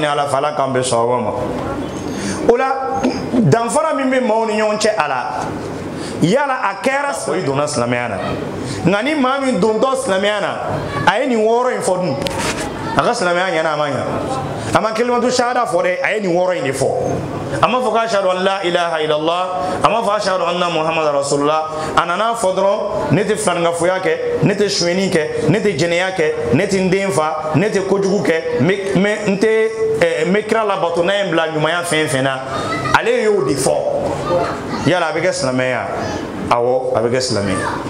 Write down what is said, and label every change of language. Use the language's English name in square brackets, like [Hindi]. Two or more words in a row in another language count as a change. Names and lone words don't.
[Bambara] ala fɛ ala k'an bɛn sɔrɔ ma o la danfara min bɛ maaw ni ɲɔgɔn cɛ a la yala a kɛra o donna silamɛya na nka ni maa min dontɔ silamɛya na a ye nin wɔɔrɔ in fɔ dun a ka silamɛya ɲɛna a ma ɲa a ma [Arabic] كلمة الشهادة [Bambara] fɔ dɛ a ye nin wɔɔrɔ in de fɔ a ma fɔ ko [Arabic] أشهد أن لا إله إلا الله [Bambara] a ma fɔ [Arabic] أشهد أن محمد رسول الله [Bambara] a nana fɔ dɔrɔn ne tɛ filankafoya kɛ ne tɛ suɲɛni kɛ ne tɛ jɛnɛya kɛ ne tɛ n den fa ne tɛ kojugu kɛ n bɛ kira labato n'a ye n bila ɲumanya fɛn fɛn na ale y'o de fɔ yala a bɛ kɛ silamɛya awɔ a bɛ kɛ silamɛya